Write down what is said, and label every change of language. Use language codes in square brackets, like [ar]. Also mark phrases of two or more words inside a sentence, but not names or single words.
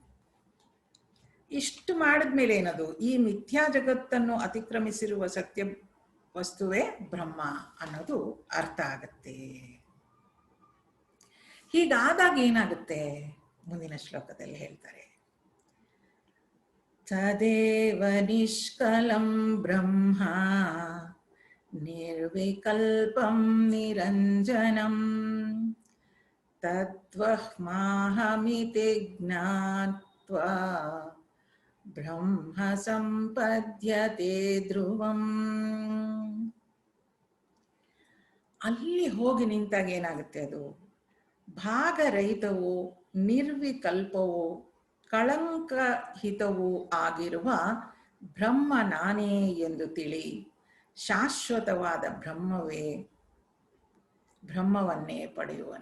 [kn] ಇಷ್ಟು ಮಾಡಿದ್ಮೇಲೆ ಏನದು, ಈ ಮಿಥ್ಯಾ ಜಗತ್ತನ್ನು ಅತಿಕ್ರಮಿಸಿರುವ ಸತ್ಯ ವಸ್ತುವೇ ಬ್ರಹ್ಮ ಅನ್ನೋದು ಅರ್ಥ ಆಗತ್ತೆ. ಹೀಗಾದಾಗ ಏನಾಗುತ್ತೆ ಮುಂದಿನ ಶ್ಲೋಕದಲ್ಲಿ ಹೇಳ್ತಾರೆ, [sa] ತದೇವ ನಿಷ್ಕಲಂ ಬ್ರಹ್ಮ ನಿರ್ವಿಕಲ್ಪಂ ನಿರಂಜನಂ ತದ್ವಹ್ಮಾಹಮಿತಿ ಜ್ಞಾತ್ವಾ ಬ್ರಹ್ಮ ಸಂಪದ್ಯತೆ ಧ್ರುವಂ. [kn] ಅಲ್ಲಿ ಹೋಗಿ ನಿಂತಾಗ ಏನಾಗುತ್ತೆ, ಅದು ಭಾಗರಹಿತವೂ ನಿರ್ವಿಕಲ್ಪವೂ ಕಳಂಕಹಿತವೂ ಆಗಿರುವ ಬ್ರಹ್ಮ ನಾನೇ ಎಂದು ತಿಳಿ ಶಾಶ್ವತವಾದ ಬ್ರಹ್ಮವನ್ನೇ ಪಡೆಯುವನು.